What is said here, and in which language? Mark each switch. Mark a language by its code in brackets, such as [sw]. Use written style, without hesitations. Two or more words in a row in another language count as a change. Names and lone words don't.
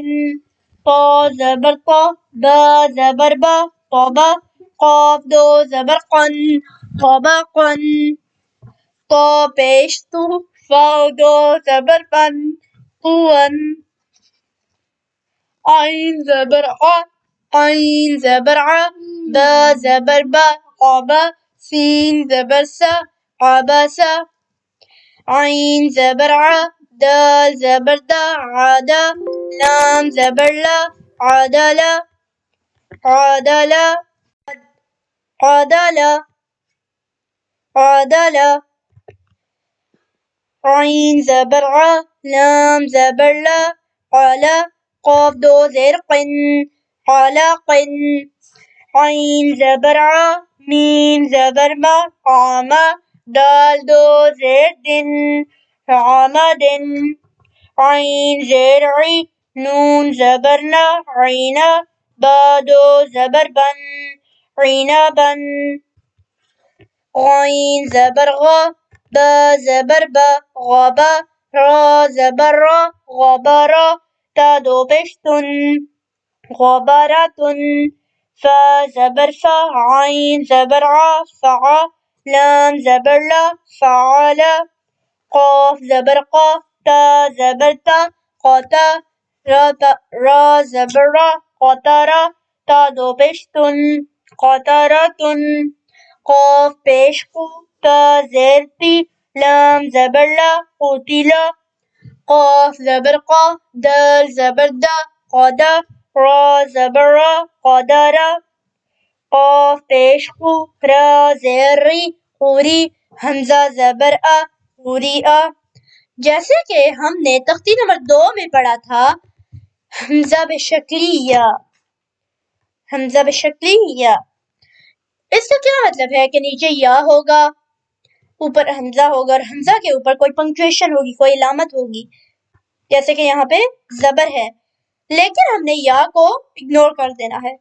[ur] طا زبر طا، با زبر با، طبا. قاف دو زبر قن، طبقن. طا پیش تو، فا دو زبر فن، طون. عین زبر ع، عین زبر ع. با زبر با، عبا. سین زبر سا، عبسا. عین زبر ع، دال زبر دا، عدا. لام زبر لا، عدلا عدلا عدلا عدلا. عین زبر ع، لام زبر لا، علا. قاف دو زیر قن، علقن. عین زبر ع، میم زبر ما، عما. دال دو زیر دن، عمدن. عین زیر عی، نون زبر نا، عینا. با دو زبر بن، عنبن. غین زبر غا، با زبر با، غبا. را زبر را، غبرا. تا دو پیش تن، غبرتن. فا زبر فا، عین زبر ع، فعا. لام زبر لا، فعلا. قاف زبر قا، تا زبر تا، قتا. را زبر را، قطرا. تا دو پیش تن، قطرتن. قاف پیش قو، تا زیر تی. لام زبر لا، قتلا. قاف زبر قا، دال زبر دا، قدا. را زبر را، قدرا. قاف پیش قو، را زیر ری، قوری. حمزہ زبر ا، قری'a. جیسے کہ ہم نے تختی نمبر 2 میں پڑھا تھا حمزہ بشکلی یا، حمزہ بشکلی یا. اس کا کیا مطلب ہے کہ نیچے یا ہوگا اوپر حمزہ ہوگا اور حمزہ کے اوپر کوئی پنکچویشن ہوگی، کوئی علامت ہوگی، جیسے کہ یہاں پہ زبر ہے، لیکن ہم نے یا کو اگنور کر دینا ہے.